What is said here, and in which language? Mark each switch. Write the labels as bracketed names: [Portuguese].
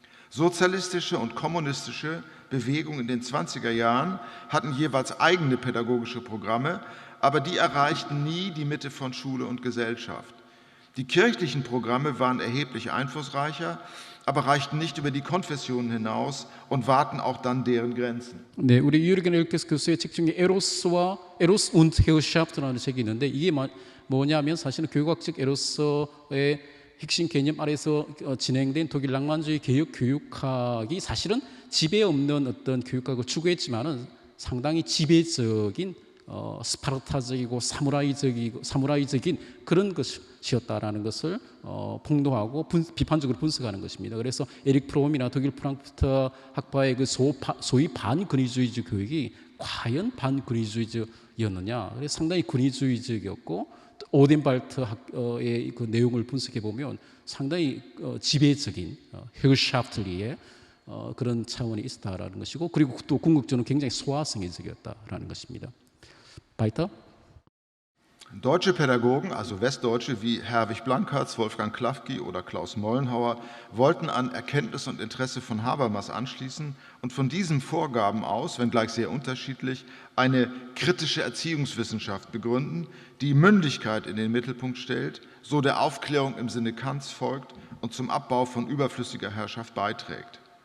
[German] Sozialistische und kommunistische Bewegungen in den 20er Jahren hatten jeweils eigene pädagogische Programme, aber die erreichten nie die Mitte von Schule und Gesellschaft. Die kirchlichen Programme waren erheblich einflussreicher, aber reichten nicht über die Konfessionen hinaus und wahrten auch dann deren Grenzen. [Korean] 네, 우리 유르겐 엘케스 교수의 책 중에 에로스 [German] und Herrschafts [Korean] 라는 책이 있는데 이게 뭐냐면 사실은 교육학적 에로스의 핵심 개념 아래서 진행된 독일 낭만주의 개혁 교육학이 사실은 지배 없는 어떤 교육학을 추구했지만은 상당히 지배적인 스파르타적이고 사무라이적인 그런 것이었다라는 것을 폭로하고 비판적으로 분석하는 것입니다. 그래서 에릭 프롬이나 독일 프랑크푸르트 학파의 그 소위 반권위주의적 교육이 과연 반권위주의적이었느냐? 그래서 상당히 권위주의적이었고 오덴발트의 그 내용을 분석해 보면 상당히 지배적인 헤르샤프트리의 그런 차원이 있었다라는 것이고 그리고 또 궁극적으로 굉장히 소화성애적이었다라는 것입니다. [German] Weiter. Deutsche Pädagogen, also Westdeutsche wie Herwig Blankertz, Wolfgang Klafki oder Klaus Mollenhauer, wollten an Erkenntnis und Interesse von Habermas anschließen und von diesen Vorgaben aus, wenngleich sehr unterschiedlich, eine kritische Erziehungswissenschaft begründen, die Mündigkeit in den Mittelpunkt stellt, so der Aufklärung im Sinne Kants folgt und zum Abbau von überflüssiger Herrschaft beiträgt.